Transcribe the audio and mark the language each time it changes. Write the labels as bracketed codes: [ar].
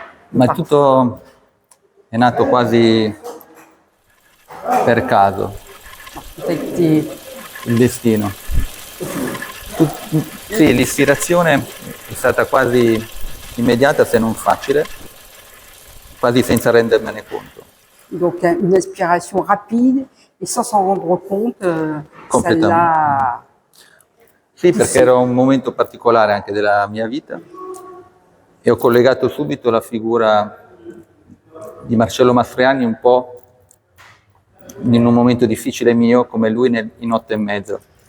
[it] Ma è è nato quasi per caso, [fr] Tout a été [it] il destino. Sì, l'ispirazione è stata quasi immediata, se non facile, quasi senza rendermene conto. [fr] donc une inspiration rapide et sans s'en rendre compte, ça Complètement. l'a. [it] Sì, perché era un momento particolare anche della mia vita e ho collegato subito la figura di Marcello Mastroianni un po' in un momento difficile mio come lui in 8 e mezzo.